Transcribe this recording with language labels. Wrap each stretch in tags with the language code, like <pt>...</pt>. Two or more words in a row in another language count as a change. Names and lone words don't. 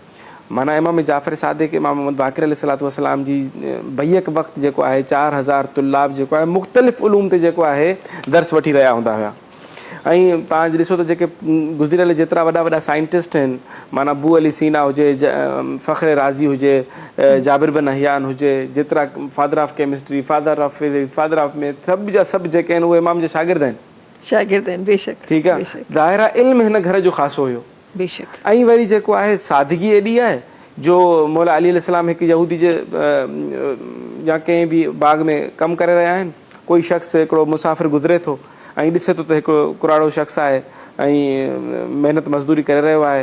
<sd>माना इमाम जाफ़र सादिक़, इमाम मोहम्मद बाक़िर</sd> <ar>عليه الصلاة والسلام</ar> <sd>जी बैक वक़्तु जेको आहे 4000 तुल्लाब जेको आहे मुख़्तलिफ़ उलूम ते जेको आहे दर्स वठी रहिया हूंदा हुआ। ऐं तव्हां ॾिसो त जेके गुज़िरियल जेतिरा वॾा वॾा साइंटिस्ट आहिनि, माना अबू अली सीना हुजे, फ़ख्र राज़ी हुजे, जाबिर बिन हयान हुजे, जेतिरा</sd> <en>father of chemistry, father of physics, father of math,</en> <sd>सभु जा सभु जेके आहिनि उहे इमाम जा शागिर्द आहिनि। बेशक ठीकु आहे। ज़ाहिर आहे इल्मु हिन घर जो ख़ासो हुयो। बेशक। ऐं वरी जेको आहे सादगी एॾी आहे जो मौला अली अलैहिस्सलाम हिकु यहूदी जे या कंहिं बि बाग़ में कमु करे रहिया आहिनि, कोई शख़्स हिकिड़ो मुसाफ़िर गुज़रे थो ऐं ॾिसे थो त हिकिड़ो कुराड़ो शख़्स आहे ऐं महिनत मज़दूरी करे रहियो आहे।</sd>